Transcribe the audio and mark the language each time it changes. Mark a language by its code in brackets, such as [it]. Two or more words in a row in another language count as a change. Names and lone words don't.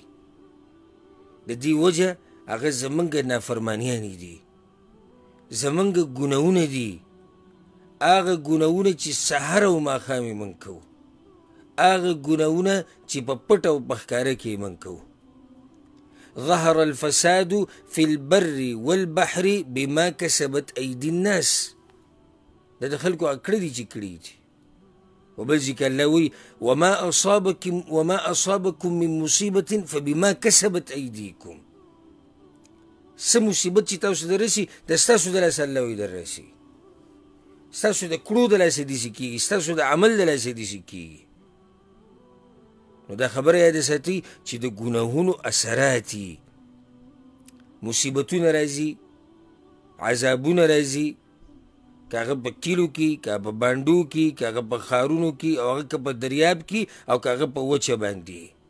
[ps] د دې وجه هغه زمونږ نافرمانیانې دي، زمونږ ګناهونه دي، هغه ګناهونه چې سحر او ماښام یې موږ کوو، هغه ګناهونه چې په پټ او په ښکاره کې یې موږ کوو. [ar] ظهر الفساد في البر والبحر بما كسبت أيدي الناس. [ps] دا د خلکو کړي دي چې کړي دي. وبل ځای کې الله وایي [ar] وما أصابكم من مصیبة فبما كسبت أيديكم. [ps] څه مصیبت چې تاسو ته رسي دا ستاسو د لاسه الله وایي در رسي، ستاسو د کړو د لاسه داسې کېږي، ستاسو د عمل د لاسه داسې کېږي. نو دا خبره یاد ساتئ چې د ګناهونو اثرات یي، مصیبتونه راځي، عذابونه راځي، که هغه په کلیو کې، که په بانډو کې، که هغه په ښارونو کې، او هغه که په دریاب کې، او که هغه په وچه باندې.